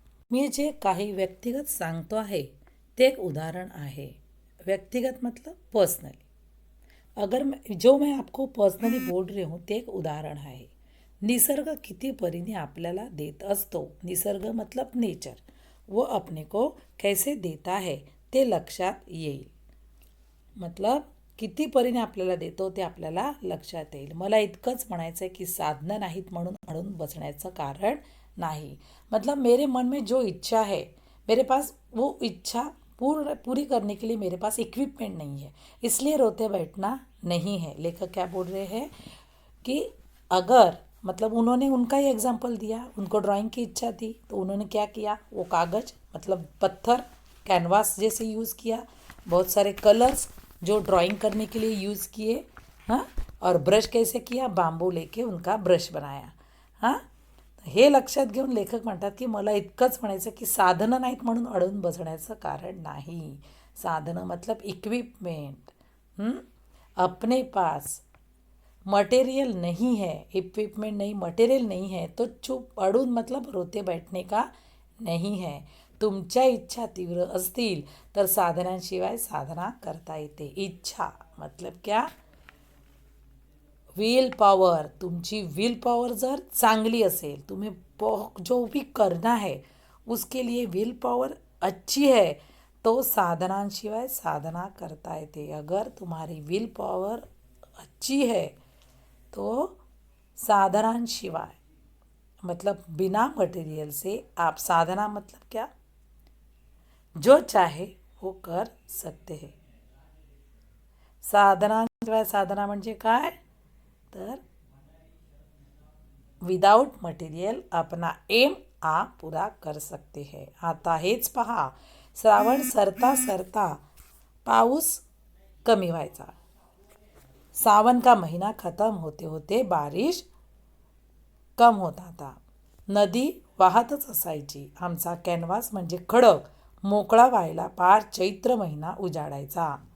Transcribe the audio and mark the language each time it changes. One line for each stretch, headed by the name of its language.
Marathi: मी जे काही व्यक्तिगत सांगतो आहे ते एक उदाहरण आहे.
Hindi: व्यक्तिगत मतलब पर्सनली. अगर मैं आपको पर्सनली बोल रही हूँ
Marathi: ते एक उदाहरण आहे. निसर्ग किती परीने आपल्याला देत असतो.
Hindi: निसर्ग मतलब नेचर, वो अपने को कैसे देता है
Marathi: ते लक्षात येईल. मतलब किती परीने आपल्याला देतो ते आपल्याला लक्षात येईल. मला इतकंच म्हणायचं आहे की साधनं नाहीत म्हणून अडून बसण्याचं कारण नहीं.
Hindi: मतलब मेरे मन में जो इच्छा है मेरे पास वो इच्छा पूरी करने के लिए मेरे पास इक्विपमेंट नहीं है, इसलिए रोते बैठना नहीं है. लेखक क्या बोल रहे हैं कि अगर मतलब उन्होंने उनका ही एग्जाम्पल दिया. उनको ड्राइंग की इच्छा थी तो उन्होंने क्या किया, वो कागज़ मतलब पत्थर कैनवास जैसे यूज़ किया. बहुत सारे कलर्स जो ड्राइंग करने के लिए यूज़ किए. हाँ, और ब्रश कैसे किया, बांबू लेके उनका ब्रश बनाया.
Marathi: हाँ, हे लक्षात घेऊन लेखक म्हणतात की मला इतकंच म्हणायचं की साधनं नाहीत म्हणून अडून बसण्याचं कारण नाही.
Hindi: साधनं मतलब इक्विपमेंट. अपने पास मटेरियल नहीं है, इक्विपमेंट नहीं, मटेरियल नहीं है तो चुप अड़ून मतलब रोते बैठने का नहीं है.
Marathi: तुमच्या इच्छा तीव्र असतील तर साधनांशिवाय साधना करता येते.
Hindi: इच्छा मतलब क्या? Will power.
Marathi: तुमची विल पावर जर चांगली असेल,
Hindi: तुम्हें जो भी करना है उसके लिए विल पावर अच्छी है
Marathi: तो साधनांशिवाय साधना करता येते.
Hindi: अगर तुम्हारी विल पावर अच्छी है तो साधनांशिवाय मतलब बिना मटेरियल से आप साधना मतलब क्या? जो चाहे वो कर सकते हैं.
Marathi: साधनांशिवाय साधना म्हणजे काय?
Hindi: तर विदाउट मटेरियल अपना एम आप पूरा कर सकते हैं.
Marathi: आता हेच पहा, श्रावण सरता सरता पाऊस कमी व्हायचा.
Hindi: सावन का महीना खत्म होते होते बारिश कम होता था.
Marathi: नदी वाहतच असायची. आमचा कॅनव्हास म्हणजे खडक मोकळा व्हायला पार चैत्र महिना उजाडायचा.